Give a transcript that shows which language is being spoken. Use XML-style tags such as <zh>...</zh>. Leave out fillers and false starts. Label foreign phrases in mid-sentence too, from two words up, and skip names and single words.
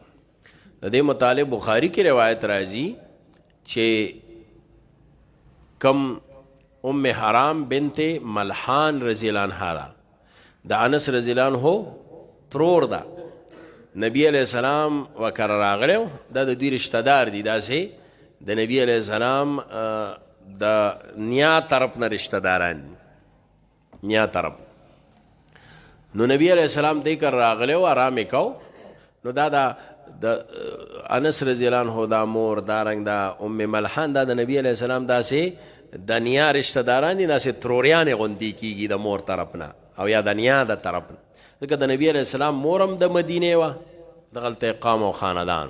<ps>د دې متعلق بخاری کې روایت راځي چې کم ام حرام بنت ملحان</ps> <ar>رضی الله عنها</ar> <ps>د انس</ps> <ar>رضی الله عنه</ar> <ps>ترور ده، نبی</ps> <ar>علیہ السلام</ar> <ps>وکر راغلو، دا د دوی رشتہ دار دي، داسې د نبی</ps> <ar>علیہ السلام</ar> <ps>د نیا طرف نه رشتہ داران، نیا طرف. نو نبی</ps> <ar>علیہ السلام</ar> <ps>دی کر راغلو، آرام کو. نو دا د انس</ps> <ar>رضی الله عنه</ar> <ps>دا مور دارنګ دا ام ملحان دا د نبی</ps> <ar>علیہ السلام</ar> <ps>داسې د نیا رشتہ داران دي، داسې تروریانې غوندې کېږي د مور طرف نه او یا د نیا د طرف نه. ځکه د نبی</ps> <ar>علیہ السلام</ar> <ps>مورم د مدینې وه، دغلته اقام او خاندان.</ps>